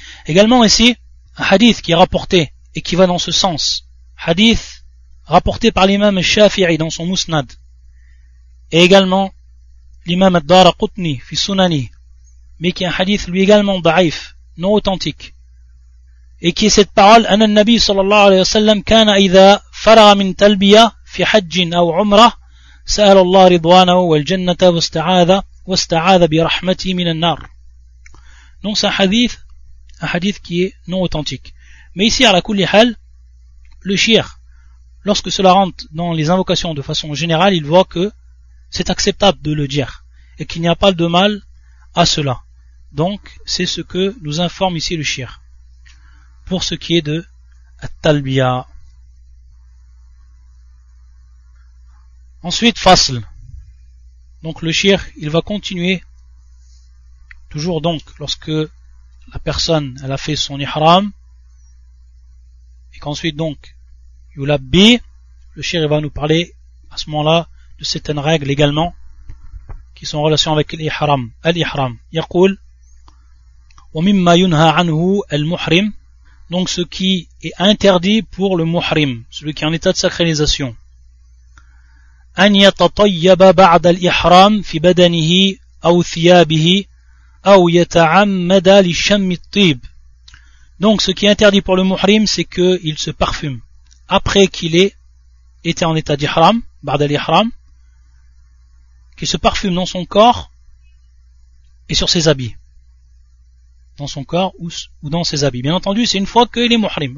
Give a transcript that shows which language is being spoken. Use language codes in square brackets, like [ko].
[fr] Également ici, un hadith qui est rapporté et qui va dans ce sens. Hadith rapporté par l'imam Shafi'i dans son Musnad. Et également l'imam Ad-Dharqutni fi Sunani. Mais qui est un hadith lui également da'if, non authentique. Et qui est cette parole, [ar] anna an-nabi sallallahu alayhi wa sallam kana idha فرغ من تلبية في حج أو عمرة سأل الله رضوانه والجنة واستعاذ برحمته من النار. [fr] Donc c'est un hadith qui est non authentique. Mais ici à la [ar] kulli hal, [fr] le shir, lorsque cela rentre dans les invocations de façon générale, il voit que c'est acceptable de le dire et qu'il n'y a pas de mal à cela. Donc c'est ce que nous informe ici le shir pour ce qui est de at-talbiya. Ensuite, fasl. Donc le shir, il va continuer toujours donc lorsque la personne elle a fait son ihram et qu'ensuite donc yulabbi, le shir il va nous parler à ce moment-là de certaines règles également qui sont en relation avec l'ihram. [ar] Al-ihram yaqul wa mimma yunha anhu al-muhrim, [fr] donc ce qui est interdit pour le muhrim, celui qui est en état de sacralisation. [ar] أن يتطيب بعد الإحرام في بدنه أو ثيابه أو يتعمد للشم الطيب. [fr] Donc ce qui est interdit pour le muhrim, c'est qu'il se parfume après qu'il ait été en état d'ihram, ba'd al-ihram, qu'il se parfume dans son corps et sur ses habits. Dans son corps ou dans ses habits. Bien entendu, c'est une fois qu'il est muhrim.